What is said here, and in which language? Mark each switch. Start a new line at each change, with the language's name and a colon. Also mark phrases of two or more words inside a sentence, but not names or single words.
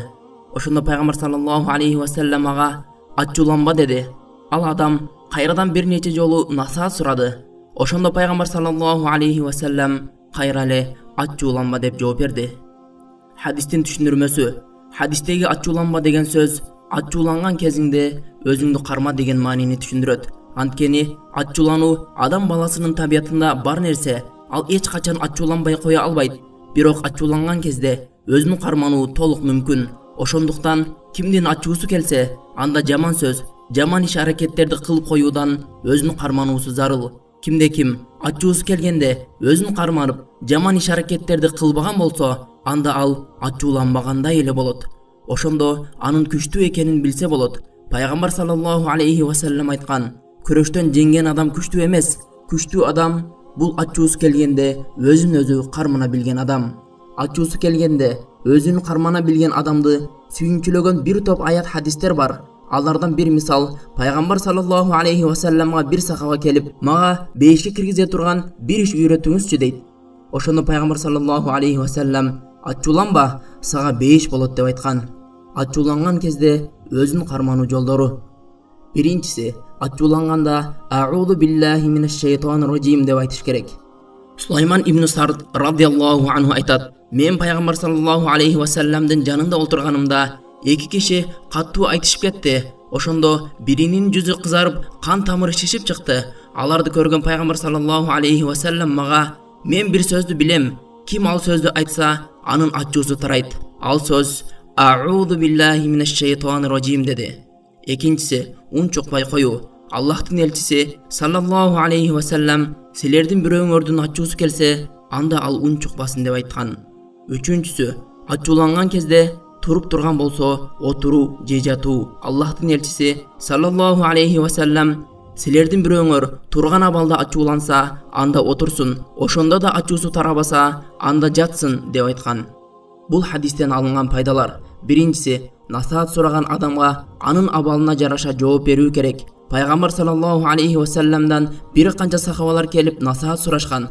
Kyrgyz: Ошонда Пайгамбар
Arabic: صلى الله عليه وسلم
Kyrgyz: мага ачууланба деди. Ал адам кайрадан бир нече жолу насаат сурады. Ошонда Пайгамбар
Arabic: صلى الله عليه وسلم
Kyrgyz: кайрадан ачууланба деп жооп берди. Хадистин түшүндүрмөсү. Хадистеги ачууланба деген сөз açууланган кезиңде өзүңдү карма деген маанини түшүндүрөт. Анткени ачуулануу адам баласынын табиятында бар нерсе. Ал эч качан ачууланбай кое албайт. Бирок ачууланган кезде өзүн кармануу толук мүмкүн. Ошондуктан кимдин ачуусу келсе, анда жаман сөз, жаман иш аракеттерди кылып коюудан өзүн кармануусу зарыл. Кимде ким ачуусу келгенде өзүн карманып, жаман иш аракеттерди кылбаган болсо, анда ал ачууланбагандай эле болот. Ошондо анын күчтүү экенин билсе болот. Пайгамбар
Arabic: صلى الله عليه وسلم
Kyrgyz: айткан: "Күрөштөн жеңген адам күчтүү эмес. Күчтүү адам бул ачуусу келгенде өзүн өзү кармана билген адам." Ачуусу келгенде өзүн кармана билген адамды сүйүнчүлөгөн бир топ аят хадистер бар. Алардан бир мисал, Пайгамбар
Arabic: صلى الله عليه وسلم
Kyrgyz: бир сахаба келип, "Мага бейишке киргизе турган бир иш үйрөтүңүзчү" дейт. Ошондо Пайгамбар
Arabic: صلى الله عليه وسلم:
Kyrgyz: "Ачууланба, сага бейиш болот" деп айткан. Ачууланган кезде өзүн кармануу жолдору. Биринчиси, ачууланганда
Arabic: "أعوذ بالله من الشيطان الرجيم"
Kyrgyz: деп айтыш керек. Сулайман ибн Сард
Arabic: رضي الله عنه
Kyrgyz: айтат: "Мен Пайгамбар
Arabic: صلى الله عليه وسلم
Kyrgyz: жанында олтурганымда эки киши каттуу айтышып кетти. Ошондо биринин жүзү кызарып, кан тамыры шишип чыкты. Аларды көргөн Пайгамбар
Arabic: صلى الله عليه وسلم
Kyrgyz: мага: "Мен бир сөздү билем. Ким ал сөздү айтса, анын ачуусу тарайт. Ал сөз
Arabic: أعوذ بالله من الشيطان الرجيم"
Kyrgyz: деди. Экинчиси, ун чукпай коюу. Аллахтын элчиси
Arabic: صلى الله عليه وسلم
Kyrgyz: силердин бирөөңөрдүн ачуусу келсе, анда ал ун чукпасын деп айткан. Үчүнчүсү, ачууланган кезде туруп турган болсо, отуруу же жатуу. Аллахтын элчиси
Arabic: صلى الله عليه وسلم
Kyrgyz: силердин бирөөңөр турган абалда ачууланса, анда отурсун. Ошондо да ачуусу тарабаса, анда жатсын деп айткан. Бул хадистен алынган пайдалар. Биринчиси, насаат сураган адамга анын абалына жараша жооп берүү керек. Пайгамбар
Arabic: صلى الله عليه وسلم
Kyrgyz: бир канча сахабалар келип насаат сурашкан.